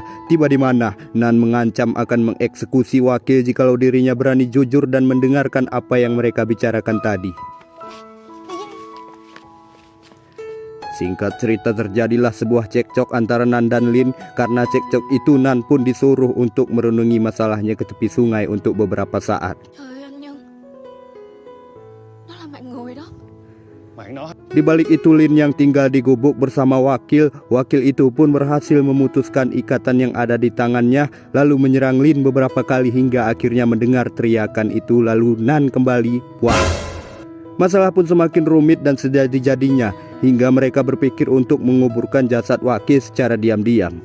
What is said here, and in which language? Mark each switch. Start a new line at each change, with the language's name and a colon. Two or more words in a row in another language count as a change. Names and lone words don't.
Indonesian: Tiba di mana Nan mengancam akan mengeksekusi wakil jikalau dirinya berani jujur dan mendengarkan apa yang mereka bicarakan tadi. Singkat cerita, terjadilah sebuah cekcok antara Nan dan Lin. Karena cekcok itu Nan pun disuruh untuk merenungi masalahnya ke tepi sungai untuk beberapa saat.
Vietnamese: Trời ơi anh Nhân, nó là mạng người đó. Bạn nó
Indonesian: Di balik itu Lin yang tinggal di gubuk bersama wakil itu pun berhasil memutuskan ikatan yang ada di tangannya, lalu menyerang Lin beberapa kali hingga akhirnya mendengar teriakan itu. Lalu Nan kembali. Wah, masalah pun semakin rumit dan sejadi-jadinya hingga mereka berpikir untuk menguburkan jasad wakil secara diam-diam.